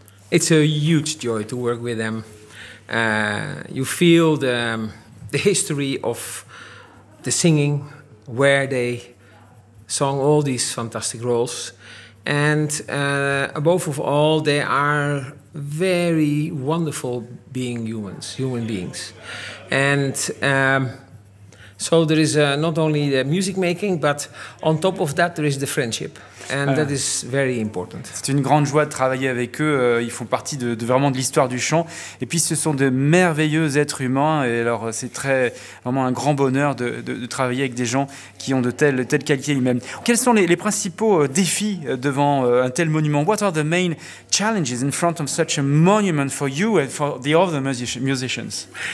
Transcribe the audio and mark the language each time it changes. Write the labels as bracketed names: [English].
[English] It's a huge joy to work with them. You feel the history of the singing, where they sung all these fantastic roles, and above of all, they are very wonderful being humans, human beings, and so there is not only the music making, but on top of that, there is the friendship, and that is very important. [French] C'est une grande joie de travailler avec eux. Ils font partie de vraiment de l'histoire du chant, et puis ce sont de merveilleux êtres humains. Et alors, c'est très vraiment un grand bonheur de travailler avec des gens qui ont de telles qualités eux-mêmes. Quels sont les principaux défis devant un tel monument? [English] What are the main challenges in front of such a monument for you and for the other musicians?